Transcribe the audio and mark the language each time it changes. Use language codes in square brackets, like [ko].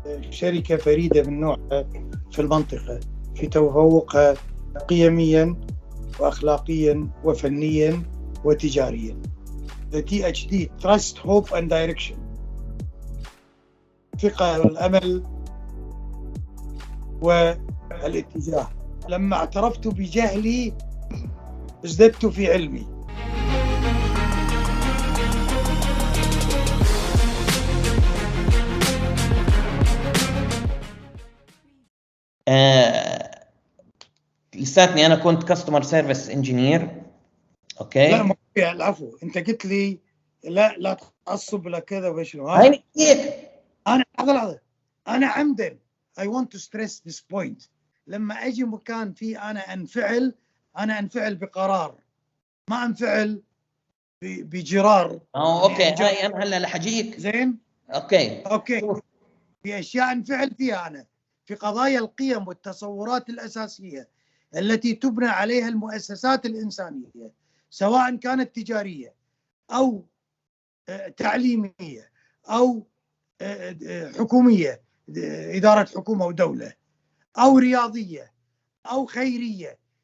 [ar] شركة فريدة من نوعها في المنطقة في تفوقها قيميا وأخلاقيا وفنيا وتجاريا. [en] The THD Trust, Hope and Direction، [ar] ثقة والأمل والاتجاه. لما اعترفت بجهلي ازددت في علمي. لساتني أنا كنت [en] Customer service engineer. [ar] أوكي. لا العفو، أنت قلت لي لا تعصب ولا كذا وشنو. هاي نسيت. أنا عمدا [en] I want to stress this point. [ar] لما أجي مكان فيه أنا أنفعل بقرار، ما أنفعل بجرار. أوكي. هاي أنا هلا لحجيك. زين. أوكي. في أشياء أنفعل فيها أنا في قضايا القيم والتصورات الأساسية التي تبنى عليها المؤسسات الإنسانية، سواء كانت تجارية أو تعليمية أو حكومية، إدارة حكومة ودولة، أو رياضية أو خيرية.